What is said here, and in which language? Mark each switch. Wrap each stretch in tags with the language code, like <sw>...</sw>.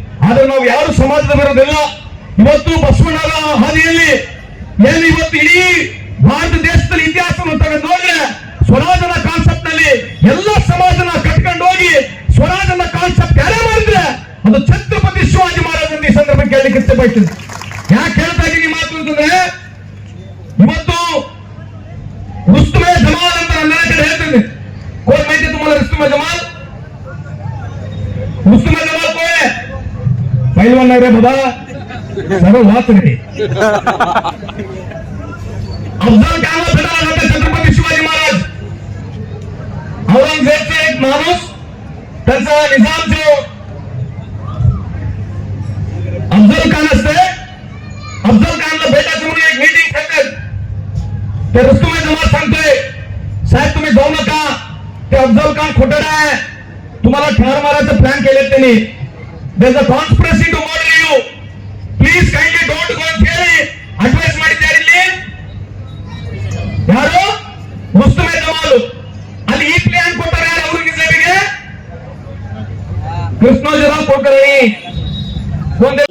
<kn>ಆದ್ರೆ ನಾವು ಯಾರು ಸಮಾಜದ ವಿರೋಧಿಲ್ಲ. ಇವತ್ತು ಬಸವಣ್ಣನ ಹಾದಿಯಲ್ಲಿ ಏನು ಇವತ್ತು ಇಡೀ ಭಾರತ ದೇಶದಲ್ಲಿ ಇತಿಹಾಸವನ್ನು ತಗೊಂಡು ಹೋದ್ರೆ ಸ್ವರಾಜನ ಕಾನ್ಸೆಪ್ಟ್ ನಲ್ಲಿ ಎಲ್ಲ ಸಮಾಜನ ಕಟ್ಕೊಂಡು ಹೋಗಿ ಸ್ವರಾಜನ ಕಾನ್ಸೆಪ್ಟ್ ಯಾರೇ ಮಾಡಿದ್ರೆ ಅದು ಛತ್ರಪತಿ ಶಿವಾಜಿ ಮಹಾರಾಜ ಈ ಸಂದರ್ಭ ಕೇಳಲಿಕ್ಕೆ ಇಚ್ಛೆ ಬಯಸ್ತೀನಿ. ಯಾಕೆ ಹೇಳ್ತಾ ಇದ್ದೀನಿ ಮಾತು ಅಂತಂದ್ರೆ ಇವತ್ತು रुस्तुमे जमाल ಅಂತ ನನ್ನ ಕಡೆ ಹೇಳ್ತೀನಿ.</kn> <mr>कोण माहिती तुम्हाला रुस्तुमे जमाल? रुस्तुमे जमाल कोण आहे? पहिलवान नाही रे बाबा, सर्व वाच रे. अफजल खानला भेटायला जाते छत्रपती शिवाजी महाराज. औरंगजेबचा एक माणूस त्यांचा निजाम जो अफजल खान असते, अफजल खानला भेटायचं म्हणून एक मीटिंग ठेवतात. ते रुस्तुमे जमाल सांगतोय साहेब तुम्ही जाऊ नका, ते अफजल खान खोटडा आहे, तुम्हाला ठार मारायचं प्लॅन केलेत त्यांनी.</mr> <en>there is a conspiracy to murder you, please kindly don't go</en> <kn>ಅಂತ ಹೇಳಿ ಅಡ್ವೈಸ್ ಮಾಡಿದ್ದಾರೆ. ಇಲ್ಲಿ ಯಾರು? ಮುಸ್ತಫಾ ಜಮಾಲ್. ಅಲ್ಲಿ ಈ ಪ್ಲಾನ್ ಕೊಟ್ಟರೆ ಯಾರು? ಔರಂಗಜೇಬಿಗೆ ಕೃಷ್ಣೋಜರಾವ್ ಕೊಡ್ತಾರೆ.</kn>